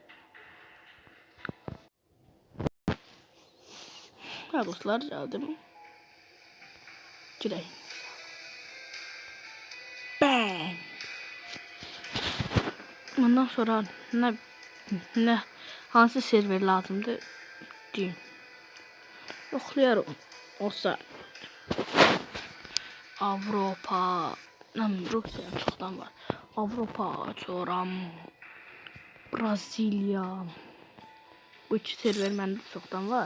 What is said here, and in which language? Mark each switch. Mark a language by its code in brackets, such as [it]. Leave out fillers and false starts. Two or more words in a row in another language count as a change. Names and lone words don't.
[tr] Ha dostlar geldim. Gireyim. Bang. [az] Ondan sonra ne hansı server lazımdı diyeyim. Yoxlayarım. Olsa Avropa, Rusya çoxdan var. Avropa, sonra Brezilya. Bu iki server məndə çoxdan var.